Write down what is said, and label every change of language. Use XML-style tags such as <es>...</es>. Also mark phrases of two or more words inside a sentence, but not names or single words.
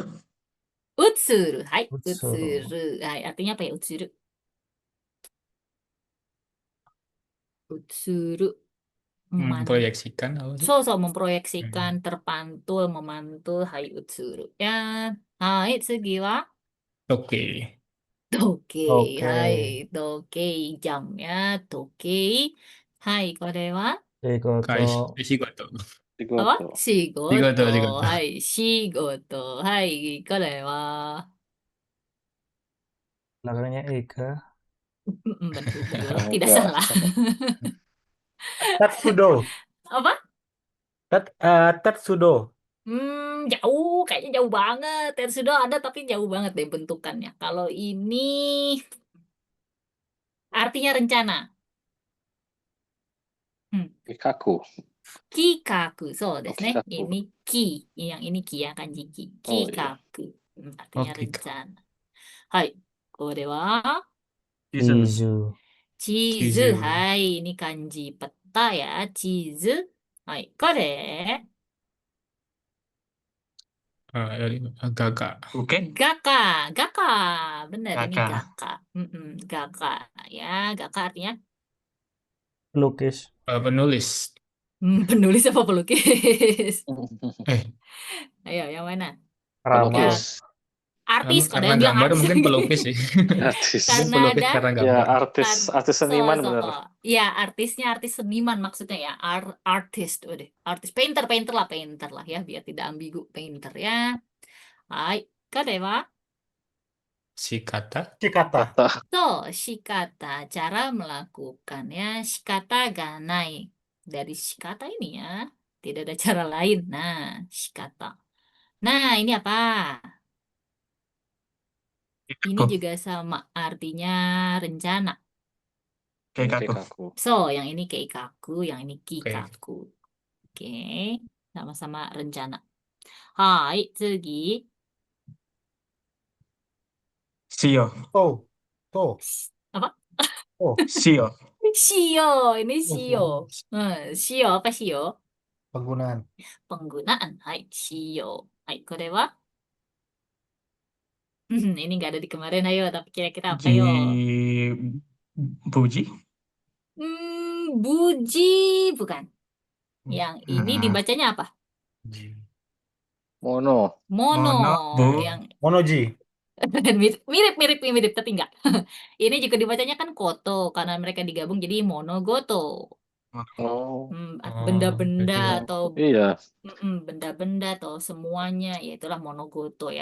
<ja>Utsuru. Hai, Utsuru. utsuru. Hai,</ja> <id>artinya apa ya utsuru?</id> <ja>Utsuru.</ja> <id>Memproyeksikan apa sih? So, memproyeksikan, terpantul, memantul. Hai, utsuru. Ya. Hai, tsugi wa Oke.</id> <ja>toke.</ja> <id>Oke.</id> <ja>Hai, toke. Jam ya. Toke. Hai, kore wa? Shigoto.</ja> <id>Apa?</id> <ja>Shigoto. Shigoto. Shigoto. Hai, shigoto. Hai, kore wa?</ja> <id>Belakangnya Ega. Betul. Tidak Enggak. salah.</id> <ja>Tatsudo.</ja> <id>Apa?</id> <ja>Tatsudo.</ja> <id>Jauh, kayaknya jauh banget. Tetsudo ada tapi jauh banget deh bentukannya. Kalau ini artinya rencana.</id> <ja>Kikaku. Kikaku, so desu ne. Kikaku.</ja> <id>Ini ki, yang ini ki ya, kanji ki. Oh, iya. Kikaku. Artinya Oke. rencana.</id> <ja>Hai, kore wa Chizu. chizu. Chizu. Hai,</ja> <id>ini kanji peta ya, chizu.</id> <ja>Hai, kore Gaga. Oke.</ja> <id>gaka. Bener ini</id> <ja>Gaka.</ja> <id>gaka. Gaka ya, gaka artinya Pelukis. Penulis. penulis apa pelukis? Eh, Ayo, yang mana? Ramal. Pelukis. Artis, kalau karena yang bilang gambar artis. mungkin pelukis sih. Artis. Mungkin Karena pelukis ada karena Ya, gambar. artis seniman bener. Ya, artisnya artis seniman maksudnya ya. Artist, udah. Artis, painter lah ya, biar tidak ambigu, painter ya.</id> <ja>Hai, kade wa Shikata. Shikata. so, shikata,</ja> <id>cara melakukan ya.</id> <ja>Shikata ga nai.</ja> <id>Dari shikata ini ya, tidak ada cara lain. Nah, shikata. Nah, ini apa? Ini</id> <ja>Keikaku.</ja> <id>juga sama artinya rencana.</id> <ja>Keikaku. Keikaku.</ja> <id>So, yang ini keikaku, yang ini Oke. kikaku. Oke, sama-sama rencana.</id> <ja>Hai, tsugi. Shio. Oh, oh,</ja> <id>Apa? oh,</id> <ja>Shio.</ja> <id>Shio, ini oh, shio. Shio apa shio? penggunaan. Penggunaan.</id> <ja>Hai, shio. Hai, kore wa?</ja> <id>Ini nggak ada di kemarin, ayo. Tapi kira-kira apa, yo?</id> <ja>Buji. Buji,</ja> <id>bukan. Yang ini Hmm. dibacanya apa?</id> <ja>Ji. Mono. Mono. Mono, bu.</ja> <id>Yang</id> <ja>Monoji.</ja> <id>mirip, tapi enggak. Ini juga dibacanya kan koto, karena mereka digabung jadi monogoto. Oh, Benda-benda Berarti atau iya. benda-benda atau semuanya, ya itulah monogoto ya.</id>